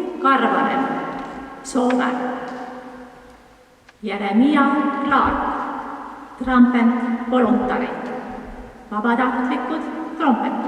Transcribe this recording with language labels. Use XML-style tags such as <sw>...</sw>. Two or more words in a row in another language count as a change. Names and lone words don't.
<et>Karvanen, Soome. Jeremia Clark, trumpet voluntary, vabatahtlikud trompetid.</et>